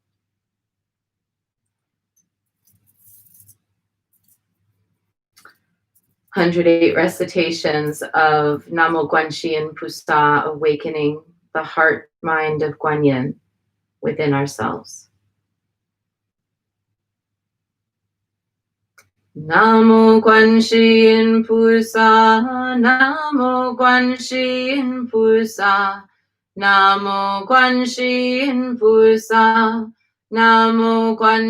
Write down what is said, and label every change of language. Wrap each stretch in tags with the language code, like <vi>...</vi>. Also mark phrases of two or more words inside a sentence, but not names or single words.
<zh>"108</zh> <en>recitations of</en> <zh>南無觀世音菩薩,</zh> <en>awakening the heart mind of Guan Yin within ourselves.</en> <zh>南無觀世音菩薩，南無觀世音菩薩，南無觀世音菩薩，南無觀</zh>